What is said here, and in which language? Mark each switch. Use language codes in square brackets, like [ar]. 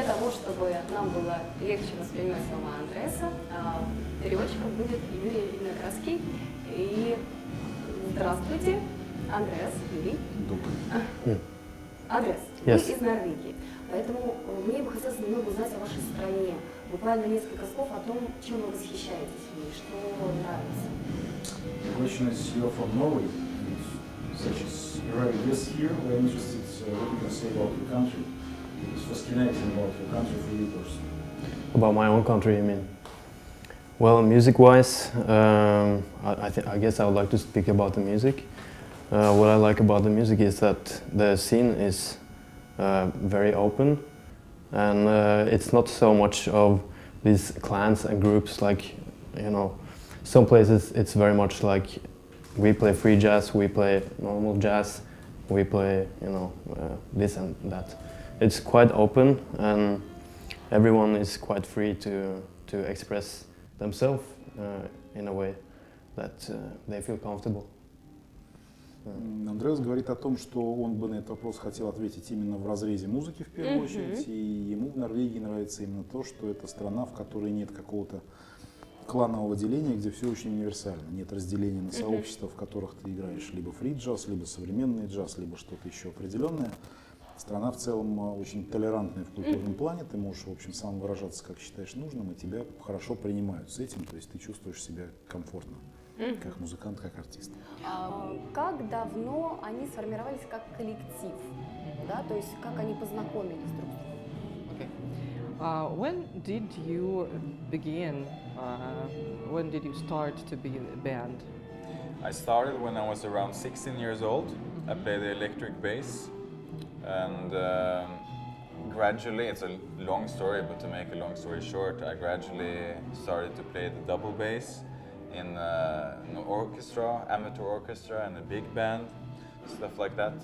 [ru] чтобы нам было легче воспринимать слова Андреаса, переводчиком будет Юрий Виноградский. И здравствуйте, Андреас, Юрий. Добрый. Андреас, вы из Норвегии, поэтому мне бы хотелось немного узнать о вашей стране. Буквально несколько слов о том, чем вы восхищаетесь и что вам нравится. [en] The question is, you're from Norway, such as you already guessed here. We're interested what you can say about your country. It's fascinating about your country for you personally. About my own country, you mean? Well, music-wise, I guess I would like to speak about the music. What I like about the music is that the scene is very open, and it's not so much of these clans and groups like, you know, some places it's very much like we play free jazz, we play normal jazz, we play, you know, this and that. It's quite open, and everyone is quite free to express themselves in a way that they feel comfortable. [ru] Андреас говорит о том, что он бы на этот вопрос хотел ответить именно в разрезе музыки в первую очередь, и ему в Норвегии нравится именно то, что это страна, в которой нет какого-то кланового деления, где все очень универсально, нет разделения на сообщества, в которых ты играешь либо фри-джаз, либо современный джаз, либо что-то еще определенное. Страна в целом очень толерантная в культурном плане, ты можешь, в общем, сам выражаться, как считаешь нужным, и тебя хорошо принимают с этим, то есть ты чувствуешь себя комфортно, как музыкант, как артист. Как давно они сформировались как коллектив, да, то есть как они познакомились друг с другом? [en] Okay. When did you begin? When did you start to be in a band? I started when I was around 16 years old. I played the electric bass, and gradually, it's a long story, but to make a long story short, I gradually started to play the double bass in an orchestra, amateur orchestra, and a big band, stuff like that.